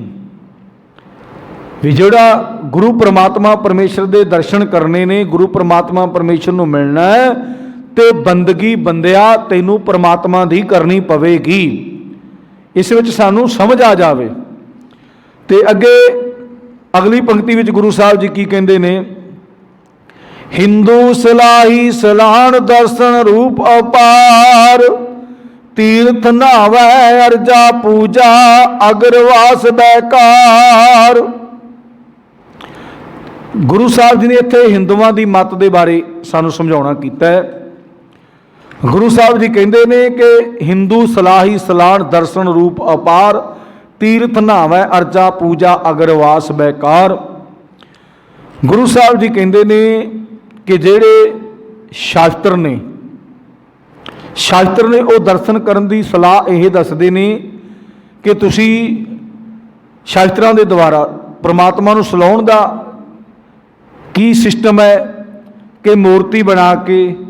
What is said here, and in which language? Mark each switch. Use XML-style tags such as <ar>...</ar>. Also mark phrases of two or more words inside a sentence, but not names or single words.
<pa>ਭੀ ਜਿਹੜਾ ਗੁਰੂ ਪਰਮਾਤਮਾ ਪਰਮੇਸ਼ਰ ਦੇ ਦਰਸ਼ਨ ਕਰਨੇ ਨੇ, ਗੁਰੂ ਪਰਮਾਤਮਾ ਪਰਮੇਸ਼ਰ ਨੂੰ ਮਿਲਣਾ ਹੈ, ਤੇ ਬੰਦਗੀ ਬੰਦਿਆ ਤੈਨੂੰ ਪਰਮਾਤਮਾ ਦੀ ਕਰਨੀ ਪਵੇਗੀ। ਇਸ ਵਿਚ ਸਾਨੂੰ ਸਮਝ ਆ ਜਾਵੇ। ਤੇ ਅਗੇ ਅਗਲੀ ਪੰਕਤੀ ਵਿਚ ਗੁਰੂ ਸਾਹਬ ਜੀ ਕੀ ਕਹਿੰਦੇ ਨੇ, ਹਿੰਦੂ ਸਲਾਹੀ ਸਲਾਹਨ ਦਰਸ਼ਨ ਰੂਪ ਅਪਾਰ, ਤੀਰਥ ਨਹਾਵੈ ਅਰਜਾ ਪੂਜਾ ਅਗਰਵਾਸ ਬੈਕਾਰ। ਗੁਰੂ ਸਾਹਬ ਜੀ ਨੇ ਇੱਥੇ ਹਿੰਦੂਆਂ ਕੀ ਮਤ ਕੇ ਬਾਰੇ ਸਾਨੂ ਸਮਝਾਉਣਾ ਕੀਤਾ ਹੈ। ਗੁਰੂ ਸਾਹਬ ਜੀ ਕਹਿਤੇ ਨੇ ਕਿ ਹਿੰਦੂ ਸਲਾਹੀ ਸਲਾਹਨ ਦਰਸ਼ਨ ਰੂਪ ਅਪਾਰ, ਤੀਰਥ ਨਹਾਵੈ ਅਰਜਾ ਪੂਜਾ ਅਗਰਵਾਸ ਬੇਕਾਰ। ਗੁਰੂ ਸਾਹਬ ਜੀ ਕਹਿਤੇ ਨੇ ਕਿ ਜੇੜੇ ਸ਼ਾਸਤਰ ਨੇ ਵੋ ਦਰਸ਼ਨ ਕਰਨ ਦੀ ਸਲਾਹ ਯਹ ਦੱਸਦੇ ਨੇ ਕਿ ਤੁਸੀ ਸ਼ਾਸਤਰਾਂ ਦੇ ਦੁਆਰਾ ਪਰਮਾਤਮਾ ਨੂੰ ਸਲਾਉਣ ਦਾ ਕੀ ਸਿਸਟਮ ਹੈ ਕਿ ਮੂਰਤੀ ਬਣਾ ਕੇ</pa>